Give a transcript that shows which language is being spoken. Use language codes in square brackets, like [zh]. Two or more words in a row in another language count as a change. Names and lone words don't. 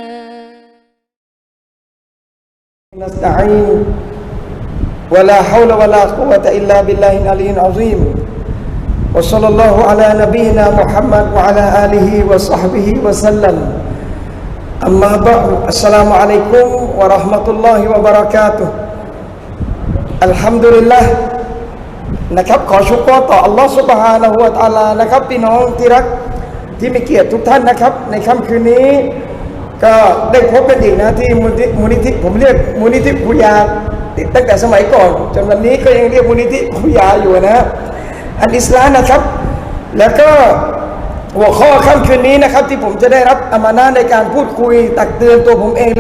[ar] نستعين ولا حول ولا قوة إلا بالله العلي العظيم وصلى الله على نبينا محمد وعلى آله وصحبه وسلم أما بعد السلام عليكم ورحمة الله وبركاته الحمد لله [th] นะครับขอชุกรต่ออัลลอฮฺซุบฮานะฮูวะตะอาลานะครับพี่น้องที่รักที่มีเกียรติทุกท่านนะครับในค่ำคืนนี้ก็ได้พบกันอีกนะที่มูลนิธิผมเรียกมูลนิธิภูยาติดตั้งแต่สมัยก่อนจนวันนี้ก็ยังเรียกมูลนิธิภูยาอยู่นะอันอิสลามนะครับแล้วก็หัวข้อค่ำคืนนี้นะครับที่ผมจะได้รับอามานะห์ในการพูดคุยตักเตือนตัวผมเองและ